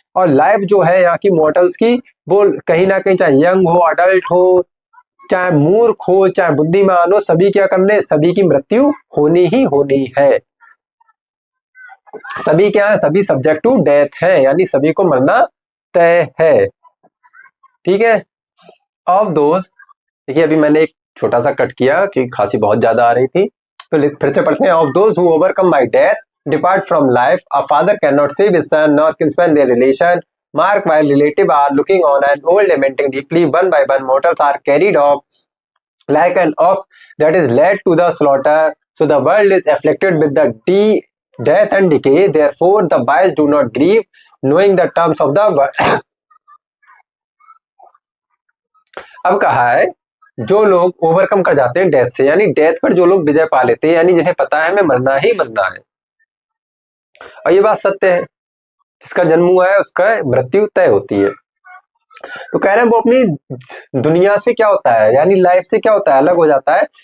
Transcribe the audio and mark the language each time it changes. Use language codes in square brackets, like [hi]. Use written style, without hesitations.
[hi] और लाइफ जो है यहाँ की मॉर्टल्स की वो कहीं ना कहीं चाहे यंग हो, अडल्ट हो, चाहे मूर्ख हो, चाहे बुद्धिमान हो, सभी क्या करने, सभी की मृत्यु होनी ही होनी है। सभी क्या है, सभी सब्जेक्ट टू डेथ है, यानी सभी को मरना तय है। ठीक है। [en] of those, [hi] देखिए अभी मैंने एक छोटा सा कट किया कि खांसी बहुत ज्यादा आ रही थी, तो फिर से पढ़ते हैं। [en] Of those who overcome by death depart from life, a father can not save his son nor kinsman their relation, mark while relative are looking on and old lamenting deeply, one by one mortals are carried off like an ox that is led to the slaughter, so the world is afflicted with the death and decay, therefore the wise do not grieve knowing the terms of the world। [hi] अब कहा है जो लोग overcome कर जाते हैं death से, यानी डेथ पर जो लोग विजय पा लेते हैं, यानी जिन्हें पता है हमें मरना ही मरना है, और ये बात सत्य है, जिसका जन्म हुआ है उसका मृत्यु तय होती है। तो कह रहे हैं वो अपनी दुनिया से क्या होता है, यानी लाइफ से क्या होता है, अलग हो जाता है।